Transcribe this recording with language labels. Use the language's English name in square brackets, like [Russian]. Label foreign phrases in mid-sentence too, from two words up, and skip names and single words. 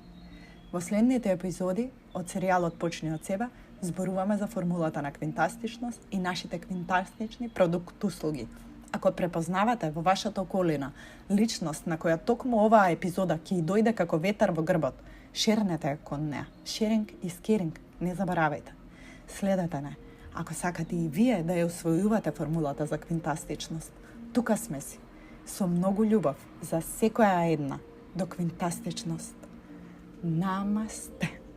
[Macedonian] Во следните епизоди од серијалот Почни од себе зборуваме за формулата на квинтастичност и нашите квинтастични продукт-услуги. Ако препознавате во вашата околина личност на која токму оваа епизода ќе дојде како ветар во грбот, шернете кон неа. [English] Sharing is caring, [Macedonian] не заборавајте. Следете не. Ако сакате и вие да ја усвојувате формулата за квинтастичност, тука сме си, со многу љубов за секоја една до квинтастичност. Намасте.